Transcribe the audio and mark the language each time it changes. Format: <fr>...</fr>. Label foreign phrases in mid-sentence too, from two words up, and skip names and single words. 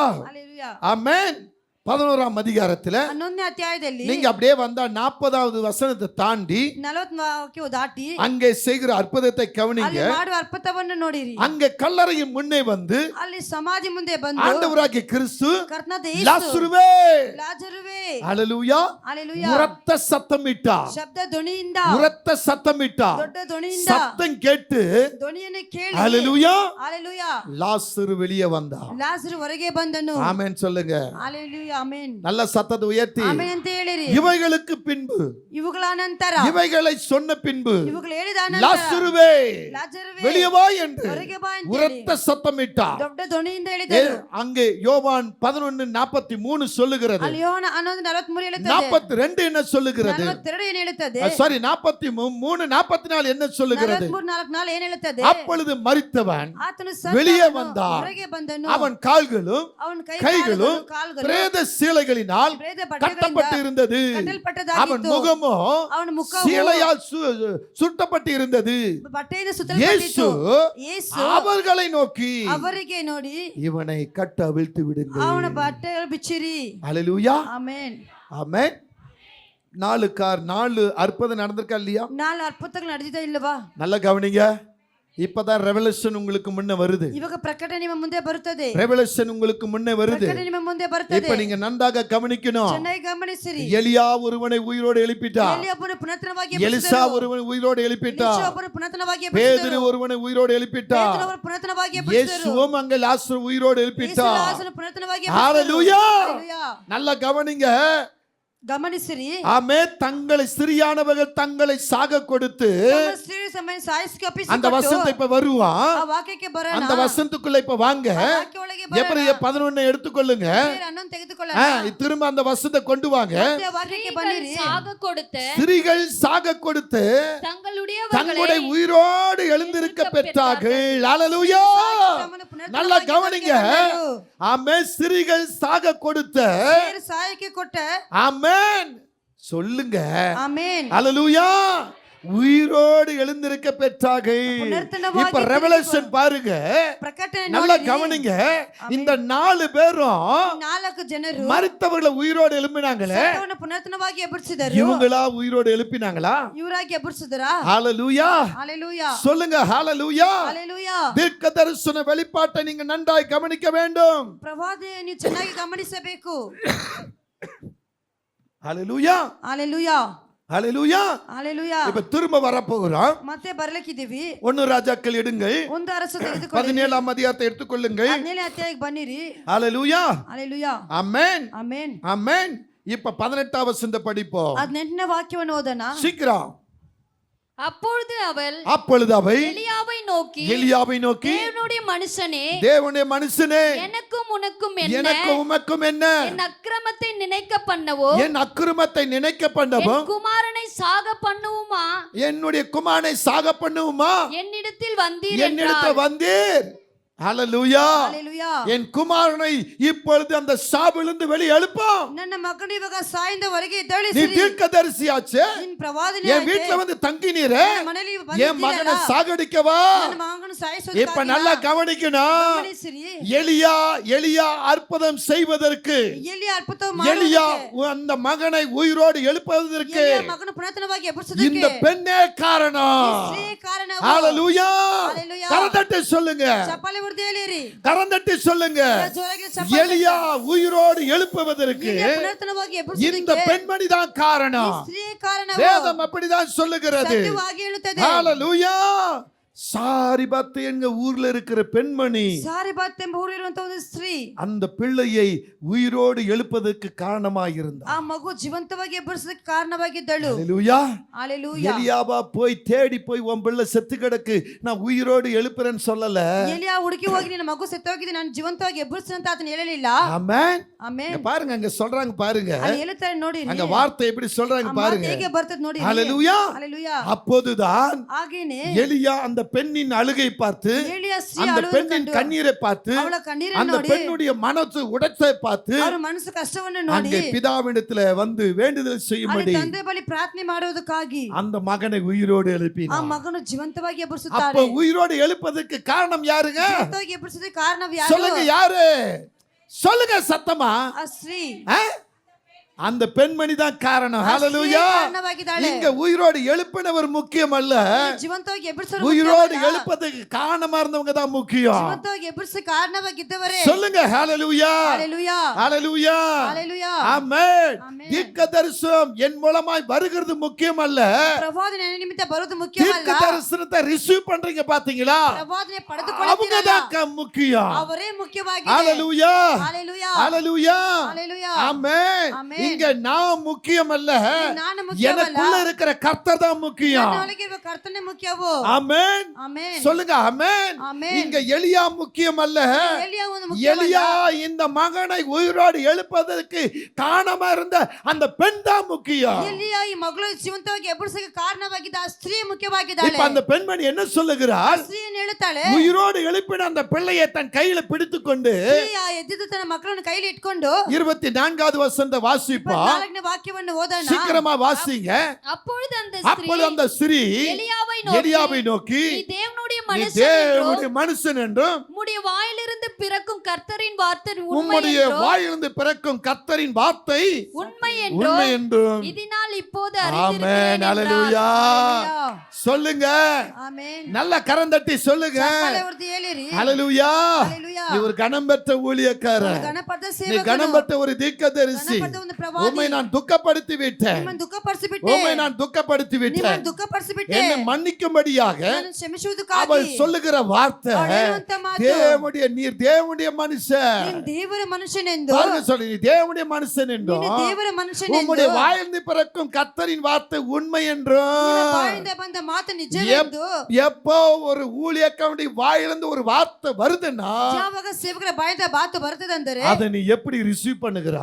<kn>ಹalleluya.</kn> <ta>ஆமென். 11ஆம் அதிகாரத்துல</ta> <kn>11ನೇ ಅಧ್ಯಾಯದಲ್ಲಿ</kn> <ta>நீங்க அப்படியே வந்தா 40வது வசனத்தை தாண்டி</ta> <kn>40 ವಾಕ್ಯವು ದಾಟಿ</kn> <ta>அங்கே செய்கிற அற்புதத்தை</ta> <kn>ಅಲ್ಲಿ</kn> <ta>கவனிங்க.</ta> <kn>ಮಾಡುವ ಅದ್ಭುತವನ್ನು ನೋಡಿರಿ.</kn> <ta>அங்கே கல்லறையின் முன்னே வந்து</ta> <kn>ಅಲ್ಲಿ ಸಮಾಧಿ ಮುಂದೆ ಬಂದು</kn> <ta>ஆண்டவராகிய கிறிஸ்து</ta> <kn>ಕರ್ತನಾದ ಯೇಸು,</kn> <ta>லாசருவே,</ta> <kn>ಲಾಜರುವೇ,</kn> <ta>அல்லேலூயா,</ta> <kn>ಹalleluya,</kn> <ta>உரத்த சத்தமிட்டார்.</ta> <kn>ಶಬ್ದ ಧ್ವನಿಯಿಂದ,</kn> <ta>உரத்த சத்தமிட்டார்.</ta> <kn>ದೊಡ್ಡ ಧ್ವನಿಯಿಂದ</kn> <ta>சத்தம் கேட்டு</ta> <kn>ಧ್ವನಿಯನ್ನು ಕೇಳಿ,</kn> <ta>அல்லேலூயா,</ta> <kn>ಹalleluya,</kn> <ta>லாசரு வெளியே வந்தார்.</ta> <kn>ಲಾಜರು ಹೊರಗೆ ಬಂದನು.</kn> <ta>ஆமென் சொல்லுங்க.</ta> <kn>ಹalleluya. ಆಮೆನ್.</kn> <ta>நல்ல சத்தத்தை உயர்த்தி,</ta> <kn>ಆಮೆನ್ ಅಂತ ಹೇಳಿರಿ.</kn> <ta>இவைகளுக்கு பின்பு,</ta> <kn>ಇವುಗಳ ನಂತರ,</kn> <ta>இவைகளை சொன்ன பின்பு</ta> <kn>ಇವುಗಳು ಹೇಳಿದ ನಂತರ,</kn> <ta>லாசருவே</ta> <kn>ಲಾಜರುವೇ,</kn> <ta>வெளியே வா என்று</ta> <kn>ಹೊರಗೆ ಬಾ ಅಂತ ಹೇಳಿ</kn> <ta>உரத்த சத்தமிட்டார்.</ta> <kn>ದೊಡ್ಡ ಧ್ವನಿಯಿಂದ ಹೇಳಿದರು.</kn> <ta>அங்கே யோவான் 11:43 சொல்லுகிறது.</ta> <kn>ಅಲ್ಲಿ ಯೋಹನ 11:43 ಹೇಳುತ್ತದೆ.</kn> <ta>42 என்ன சொல்லுகிறது?</ta> <kn>42 ಏನು ಹೇಳುತ್ತದೆ?</kn> <ta>சாரி 43 44 என்ன சொல்லுகிறது?</ta> <kn>43:44 ಏನು ಹೇಳುತ್ತದೆ?</kn> <ta>அப்பொழுது மரித்தவன்</ta> <kn>ಆತನು</kn> <ta>வெளியே</ta> <kn>ಸತ್ತವನು,</kn> <ta>வந்தான்.</ta> <kn>ಹೊರಗೆ ಬಂದನು.</kn> <ta>அவன் கால்களும்</ta> <kn>ಅವನ</kn> <ta>கைகளும்</ta> <kn>ಕಾಲುಗಳು</kn> <ta>பிரேத சீலைகளினால்</ta> <kn>ಪ್ರೇತ</kn> <ta>கட்டப்பட்டு</ta> <kn>ಬಟ್ಟೆಗಳಿಂದ</kn> <ta>இருந்தது. அவன்</ta> <kn>ಕಟ್ಟಲ್ಪಟ್ಟದಾಗಿತ್ತು.</kn> <ta>முகமோ</ta> <kn>ಅವನ ಮುಖವು</kn> <ta>சீலையால் சுட்டப்பட்டு இருந்தது.</ta> <kn>ಬಟ್ಟೆಯಿಂದ</kn> <ta>இயேசு</ta> <kn>ಸುತ್ತಲ್ಪಟ್ಟಿತ್ತು. ಯೇಸು</kn> <ta>அவர்களை நோக்கி,</ta> <kn>ಅವರಿಗೆ ನೋಡಿ,</kn> <ta>இவனை கட்ட அவிழ்த்து விடுங்கள்.</ta> <kn>ಅವನ ಬಟ್ಟೆಗಳು ಬಿಚ್ಚಿರಿ.</kn> <ta>அல்லேலூயா.</ta> <kn>ಆಮೆನ್.</kn> <ta>ஆமென். 4 அற்புதம் நடந்திருக்கா இல்லையா?</ta> <kn>4 ಅದ್ಭುತಗಳು ನಡೆದಿದೆ ಇಲ್ಲವಾ?</kn> <ta>நல்லா கவனிங்க. இப்பதான் ரெவலேஷன் உங்களுக்கு முன்ன வருது.</ta> <kn>ಇವಾಗ ಪ್ರಕಟಣೆ ನಿಮ್ಮ ಮುಂದೆ ಬರುತ್ತದೆ.</kn> <ta>ரெவலேஷன் உங்களுக்கு முன்ன வருது.</ta> <kn>ಪ್ರಕಟಣೆ ನಿಮ್ಮ ಮುಂದೆ ಬರುತ್ತದೆ.</kn> <ta>இப்ப நீங்க நன்றாக கவனிக்கணும்.</ta> <kn>ಚೆನ್ನಾಗಿ ಗಮನಿಸಿರಿ.</kn> <ta>எலியா ஒருவனை உயிரோடு எழுப்பிட்டார்.</ta> <kn>ಎಲಿಯೊಬ್ಬನು ಪುನರ್ತನವಾಗಿ</kn> <ta>எலிசா</ta> <kn>ಎಬ್ಬಿಸಿದನು.</kn> <ta>ஒருவனை உயிரோடு எழுப்பிட்டார்.</ta> <kn>ಎಲಿಷಾವನು ಪುನರ್ತನವಾಗಿ</kn> <ta>பேதுரு</ta> <kn>ಎಬ್ಬಿಸಿದನು.</kn> <ta>ஒருவனை உயிரோடு எழுப்பிட்டார்.</ta> <kn>ಪೇತ್ರನವರು ಪುನರ್ತನವಾಗಿ ಎಬ್ಬಿಸಿದರು.</kn> <ta>இயேசுவும் அங்க லாசரு உயிரோடு எழுப்பிட்டார்.</ta> <kn>ಯೇಸು ಪುನರ್ತನವಾಗಿ ಎಬ್ಬಿಸಿದರು.</kn> <ta>ஹalleluya. ಹalleluya. நல்லா கவனிங்க.</ta> <kn>ಗಮನಿಸಿರಿ.</kn> <ta>ஆமே, தங்களை சிறியானவர்கள் தங்களை சாக கொடுத்து, அந்த வசனத்தை இப்ப வருவான்.</ta> <kn>ಆ ವಾಕ್ಯಕ್ಕೆ ಬರೋಣ.</kn> <ta>அந்த வசனத்துக்குள்ள இப்ப வாங்க.</ta> <kn>ಆ ವಾಕ್ಯದೊಳಗೆ ಬರೋಣ.</kn> <ta>எபிரேயர் 11 எடுத்துக்கொள்ளுங்க.</ta> <kn>ಅನ್ನೊಂದು ತೆಗೆದುಕೊಳ್ಳೋಣ.</kn> <ta>திரும்ப அந்த வசனத்தை கொண்டு வாங்க.</ta> <kn>ಮತ್ತೆ ವಾಕ್ಯಕ್ಕೆ ಬನ್ನಿರಿ.</kn> <ta>சாக கொடுத்து ஸ்திரீகள் சாக கொடுத்து தங்களுடைய உயிரோடு எழுந்திருக்க பெற்றார்கள். ஹalleluya. நல்லா கவனிங்க. ஆமே, ஸ்திரீகள் சாக கொடுத்த,</ta> <kn>ಸಾಯಕ್ಕೆ ಕೊಟ್ಟ,</kn> <ta>ஆமென் சொல்லுங்க.</ta> <kn>ಆಮೆನ್.</kn> <ta>ஹalleluya. உயிரோடு எழுந்திருக்க பெற்றார்கள். இப்ப ரெவலேஷன் பாருங்க.</ta> <kn>ಪ್ರಕಟಣೆ</kn> <ta>நல்லா</ta> <kn>ನೋಡಿರಿ.</kn> <ta>கவனிங்க. இந்த 4 பேரும்</ta> <kn>4 ಜನರು</kn> <ta>மரித்தவர்களை உயிரோடு எழுப்பினாங்களே,</ta> <kn>ಸತ್ತವನ ಪುನರ್ತನವಾಗಿ ಎಬ್ಬಿಸಿದರು.</kn> <ta>இவங்களா உயிரோடு எழுப்பினாங்களா?</ta> <kn>ಇವರಾಗಿ ಎಬ್ಬಿಸಿದರಾ?</kn> <ta>ஹalleluya. ஹalleluya. சொல்லுங்க ஹalleluya. ஹalleluya. தீர்க்க தரிசன வெளிப்பாட்டை நீங்க நன்றாய் கவனிக்க வேண்டும்.</ta> <kn>ಪ್ರವಾದಿ ನೀವು ಚೆನ್ನಾಗಿ ಗಮನಿಸಬೇಕು.</kn> <ta>ஹalleluya. ஹalleluya. ஹalleluya. ஹalleluya. இப்ப திரும்ப வர போகிறோம்.</ta> <kn>ಮತ್ತೆ ಬರಲಿಕ್ಕಿದ್ದೀವಿ.</kn> <ta>1 ராஜாக்கள் எடுங்கள்.</ta> <kn>ಒಂದು ಅರಸ ತೆಗೆದುಕೊಳ್ಳಿ.</kn> <ta>17ஆம் அதிகாரத்தை எடுத்துக்கொள்ளுங்கள்.</ta> <kn>17ನೇ ಅಧ್ಯಾಯಕ್ಕೆ ಬನ್ನಿರಿ.</kn> <ta>ஹalleluya. ஹalleluya. ஆமென்.</ta> <kn>ಆಮೆನ್.</kn> <ta>ஆமென். இப்ப 18ஆம் வசனத்தை படிப்போம்.</ta> <kn>18ನೇ ವಾಕ್ಯವನ್ನು ಓದೋಣ.</kn> <ta>சீக்கிரம். அப்பொழுது அவள் எலியாவை நோக்கி தேவனுடைய மனுஷனே எனக்கும் உமக்கும் என்ன என் அக்கிரமத்தை நினைக்க பண்ணவும் குமாரனை சாக பண்ணுவுமா என்னிடத்தில் வந்தீர். ஹalleluya. ஹalleluya. என் குமாரனை இப்பொழுது அந்த சாவிலிருந்து வெளியே எழுப்போம்.</ta> <kn>ನನ್ನ ಮಗನು ಇವಾಗ ಸಾಯಿಂದವರೆಗೆ ಎದ್ದೇಳಿಸಿರಿ.</kn> <ta>நீ தீர்க்கதரிசியாச்சே,</ta> <kn>ನೀನು ಪ್ರವಾದಿನೇ.</kn> <ta>என் வீட்ல வந்து தங்கினீரே,</ta> <kn>ಮನೆಯಲ್ಲಿ</kn> <ta>என் மகனை சாகடிக்கவா?</ta> <kn>ನನ್ನ ಮಗನು ಸಾಯಿಸೋದಕ್ಕೆ</kn> <ta>இப்ப நல்லா கவனிக்கணும்.</ta> <kn>ಗಮನಿಸಿರಿ.</kn> <ta>எலியா அற்புதம் செய்வதற்கு,</ta> <kn>ಎಲಿಯ ಅದ್ಭುತ</kn> <ta>எலியா</ta> <kn>ಮಾಡುವುದಕ್ಕೆ,</kn> <ta>அந்த மகனை உயிரோடு எழுப்புவதற்கு</ta> <kn>ಎಲಿಯ ಮಗನು ಪುನರ್ತನವಾಗಿ ಎಬ್ಬಿಸುವುದಕ್ಕೆ</kn> <ta>இந்த பெண்ணே காரணம்.</ta> <kn>ಈ ಸ್ತ್ರೀ ಕಾರಣವು.</kn> <ta>ஹalleluya. ஹalleluya. கரங்களை கரந்தட்டி சொல்லுங்க,</ta> <kn>ಚಪ್ಪಾಳೆ ಹೊಡೆದು ಹೇಳಿರಿ.</kn> <ta>கரந்தட்டி சொல்லுங்க.</ta> <kn>ಜೋರಾಗಿ ಚಪ್ಪಾಳೆ</kn> <ta>எலியா உயிரோடு எழுப்புவதற்கு</ta> <kn>ಎಲಿಯ ಪುನರ್ತನವಾಗಿ</kn> <ta>இந்த</ta> <kn>ಎಬ್ಬಿಸುವುದಕ್ಕೆ</kn> <ta>பெண்மணி தான் காரணம்.</ta> <kn>ಸ್ತ್ರೀಯೇ ಕಾರಣವು.</kn> <ta>வேதம் அப்படிதான் சொல்லுகிறது.</ta> <kn>ಸತ್ಯವಾಗಿ ಹೇಳುತ್ತದೆ.</kn> <ta>ஹalleluya. சாரிபாத் எங்க ஊர்ல இருக்கிற பெண்மணி,</ta> <kn>ಸಾರಿಬಾತ್ ಎಂಬ ಊರಿರುವಂತ ಒಂದು ಸ್ತ್ರೀ</kn> <ta>அந்த பிள்ளையை உயிரோடு எழுப்பதற்கு காரணமாயிருந்தார்.</ta> <kn>ಆ ಮಗು ಜೀವಂತವಾಗಿ ಎಬ್ಬರಿಸೋದಕ್ಕೆ ಕಾರಣವಾಗಿದ್ದಳು.</kn> <ta>ஹalleluya. ஹalleluya. எலியாவா போய் தேடி போய் உன் பிள்ளை செத்து கிடக்கு நான் உயிரோடு எழுப்புறேன்னு சொல்லல.</ta> <kn>ಎಲಿಯಾ ಹುಡುಕಿ ಹೋಗಿ ನಿನ್ನ ಮಗು ಸತ್ತೋಗಿದೆ ನಾನು ಜೀವಂತವಾಗಿ ಎಬ್ಬರಿಸ್ತೀನಿ ಅಂತ ಆತನ ಹೇಳಲಿಲ್ಲ.</kn> <ta>ஆமென்.</ta> <kn>ಆಮೆನ್.</kn> <ta>பாருங்க அங்க சொல்றாங்க பாருங்க,</ta> <kn>ಅಲ್ಲಿ ಹೇಳ್ತಾರೆ ನೋಡಿ,</kn> <ta>அங்க வார்த்தை எப்படி சொல்றாங்க பாருங்க.</ta> <kn>ಹೇಗೆ ಬರ್ತದೆ ನೋಡಿ.</kn> <ta>ஹalleluya. ஹalleluya. அப்போதுதான்</ta> <kn>ಹಾಗೇನೆ</kn> <ta>எலியா அந்த பெண்ணின் அழுகை பார்த்து,</ta> <kn>ಎಲಿಯಾ ಸ್ತ್ರೀ</kn> <ta>அந்த</ta> <kn>ಅಳುವುದನ್ನು</kn> <ta>பெண்ணின்</ta> <kn>ಕಂಡು,</kn> <ta>கண்ணீரை பார்த்து,</ta> <kn>ಅವಳ ಕಣ್ಣೀರನ್ನು</kn> <ta>அந்த</ta> <kn>ನೋಡಿ,</kn> <ta>பெண்ணுடைய மனசு உடைச்சை பார்த்து</ta> <kn>ಅವರ ಮನಸ್ಸು ಕಷ್ಟವನ್ನು ನೋಡಿ</kn> <ta>அங்கே பிதாவிடத்துல வந்து வேண்டுதல்</ta> <kn>ಅಲ್ಲಿ</kn> <ta>செய்யும்படி</ta> <kn>ತಂದೆ ಬಳಿ ಪ್ರಾರ್ಥನೆ ಮಾಡುವುದಕ್ಕಾಗಿ</kn> <ta>அந்த மகனை உயிரோடு</ta> <kn>ಆ</kn> <ta>எழுப்பினார்.</ta> <kn>ಮಗನು ಜೀವಂತವಾಗಿ</kn> <ta>அப்ப</ta> <kn>ಎಬ್ಬರಿಸುತ್ತಾರೆ.</kn> <ta>உயிரோடு எழுப்பதற்கு காரணம் யாருங்க?</ta> <kn>ಜೀವಂತವಾಗಿ ಎಬ್ಬರಿಸೋದಕ್ಕೆ ಕಾರಣ ಯಾರು?</kn> <ta>சொல்லுங்க யாரு? சொல்லுங்க சத்தமா.</ta> <kn>ಆ ಸ್ತ್ರೀ</kn> <ta>ஆ? அந்த பெண்மணி தான் காரணம். ஹalleluya.</ta> <kn>ಕಾರಣವಾಗಿದ್ದಾಳೆ.</kn> <ta>இங்க உயிரோடு எழுப்பினவர் முக்கியம் அல்ல,</ta> <kn>ಜೀವಂತವಾಗಿ ಎಬ್ಬರಿಸೋರು</kn> <ta>உயிரோடு</ta> <kn>ಮುಖ್ಯವಲ್ಲ.</kn> <ta>எழுப்பதற்கு காரணமா இருந்தவங்க தான் முக்கியம்.</ta> <kn>ಜೀವಂತವಾಗಿ ಎಬ್ಬರಿಸ ಕಾರಣವಾಗಿದ್ದವರೇ.</kn> <ta>சொல்லுங்க ஹalleluya. ஹalleluya. ஹalleluya. ஹalleluya. ஆமென். ஆமென். தீர்க்கதரிசனம் என் மூலமாய் வருகிறது முக்கியம் அல்ல,</ta> <kn>ಪ್ರವಾದನೆ ನನ್ನ ನಿಮಿತ್ತ ಬರೋದು ಮುಖ್ಯವಲ್ಲ.</kn> <ta>தீர்க்கதரிசனத்தை ரிசீவ் பண்றீங்க பாத்தீங்களா,</ta> <kn>ಪ್ರವಾದನೆ</kn> <ta>அவங்க</ta> <kn>ಪಡೆದುಕೊಳ್ಳುತ್ತೀರಲ್ಲ,</kn> <ta>தான் முக்கியம்.</ta> <kn>ಅವರೇ ಮುಖ್ಯವಾಗಿದೆ.</kn> <ta>ஹalleluya. ஹalleluya. ஹalleluya. ஹalleluya. ஆமென்.</ta> <kn>ஆமென்.</kn> <ta>இங்க நான் முக்கியம் அல்ல,</ta> <kn>ನಾನು ಮುಖ್ಯವಲ್ಲ.</kn> <ta>எனக்குள்ள இருக்கிற கர்த்தர் தான் முக்கியம்.</ta> <kn>ನನ್ನೊಳಗೆ ಇರುವ ಕರ್ತನೇ ಮುಖ್ಯವು.</kn> <ta>ஆமென்.</ta> <kn>ಆಮೆನ್.</kn> <ta>சொல்லுங்க ஆமென். ஆமென். இங்க எலியா முக்கியம் அல்ல,</ta> <kn>ಎಲಿಯಾ ಒಂದು ಮುಖ್ಯವಲ್ಲ.</kn> <ta>எலியா இந்த மகனை உயிரோடு எழுப்பதற்கு காரணமா இருந்த அந்த பெண் தான் முக்கியம்.</ta> <kn>ಎಲಿಯಾ ಈ ಮಗಳು ಜೀವಂತವಾಗಿ ಎಬ್ಬರಿಸಕ್ಕೆ ಕಾರಣವಾಗಿದ್ದ ಆ ಸ್ತ್ರೀ ಮುಖ್ಯವಾಗಿದ್ದಾಳೆ.</kn> <ta>இப்ப அந்த பெண்மணி என்ன சொல்லுகிறாள்?</ta> <kn>ಸ್ತ್ರೀ ಏನು ಹೇಳುತ್ತಾಳೆ?</kn> <ta>உயிரோடு எழுப்பின அந்த பிள்ளையை தன் கையில பிடித்துக்கொண்டு</ta> <kn>ಸ್ತ್ರೀ ಆ ಎದ್ದಿದ್ದು ತನ್ನ ಮಕ್ಕಳನ್ನು ಕೈಲಿ ಇಟ್ಕೊಂಡು</kn> <ta>24வது வசனத்தை வாசிப்பா,</ta> <kn>4ನೇ ವಾಕ್ಯವನ್ನು ಓದೋಣ.</kn> <ta>சீக்கிரமா வாசிங்க. அப்பொழுது அப்பொழுது அந்த ஸ்திரீ எலியாவை நோக்கி, நீ தேவனுடைய நீ மனுஷன் தேவனுடைய மனுஷன் என்றும் உம்முடைய வாயிலிருந்து பிறக்கும் கர்த்தரின் வார்த்தை உண்மை உம்முடைய என்றும் வாயிலிருந்து பிறக்கும் கர்த்தரின் வார்த்தை உண்மை உண்மை என்றும் என்றும். இதனால் இப்போது ஆமென். அறிந்திருக்கிறேன் ஹalleluya. ஹalleluya. சொல்லுங்க,</ta> <kn>ಆಮೆನ್.</kn> <ta>நல்ல கரந்தட்டி சொல்லுங்க.</ta> <kn>ಚಪ್ಪಾಳೆ ಹೊಡೆದು ಹೇಳಿರಿ.</kn> <ta>ஹalleluya. ஹalleluya. நீ ஒரு கனம் பெற்ற ஊழியக்காரன்,</ta> <kn>ಗಣಪತ</kn> <ta>நீ</ta> <kn>ಸೇವಕನು.</kn> <ta>கனம் பெற்ற ஒரு தீர்க்கதரிசி.</ta> <kn>ಗಣಪತ ಒಂದು ಪ್ರವಾದಿ.</kn> <ta>உம்மை நான் துக்கப்படுத்தி விட்டேன்,</ta> <kn>ನಿಮ್ಮನ್ನು ದುಃಖಪಡಿಸಿಬಿಟ್ಟೆ.</kn> <ta>உம்மை நான் துக்கப்படுத்தி விட்டேன்,</ta> <kn>ನಿಮ್ಮನ್ನು ದುಃಖಪಡಿಸಿಬಿಟ್ಟೆ.</kn> <ta>என்னை மன்னிக்கும்படியாக</ta> <kn>ನನ್ನನ್ನು ಕ್ಷಮಿಸುವುದಕ್ಕಾಗಿ</kn> <ta>அவள் சொல்லுகிற வார்த்தை,</ta> <kn>அவள் ಹೇಳುವಂತ ಮಾತು,</kn> <ta>நீர் தேவனுடைய மனுஷன்.</ta> <kn>ನೀನು ದೇವರ ಮನುಷ್ಯನೆಂದು.</kn> <ta>பாருங்க சொல்லி, நீ தேவனுடைய மனுஷன் என்றும்</ta> <kn>ನೀನು ದೇವರ ಮನುಷ್ಯನೆಂದು.</kn> <ta>உம்முடைய வாயிலிருந்து பிறக்கும் கர்த்தரின் வார்த்தை உண்மை</ta> <kn>ನಿನ್ನ</kn> <ta>என்றும்.</ta> <kn>ಬಾಯಿಂದ ಬಂದ ಮಾತು ನಿಜವೆಂದು.</kn> <ta>எப்போ ஒரு ஊழியக்காரனுடைய வாயிலிருந்து ஒரு வார்த்தை வருதுன்னா</ta> <kn>ಯಾವಾಗ ಸೇವಕರ ಬಾಯಿಂದ ಮಾತು ಬರ್ತದಂದರೆ</kn> <ta>அதை நீ எப்படி ரிசீவ் பண்ணுகிறாய்?</ta>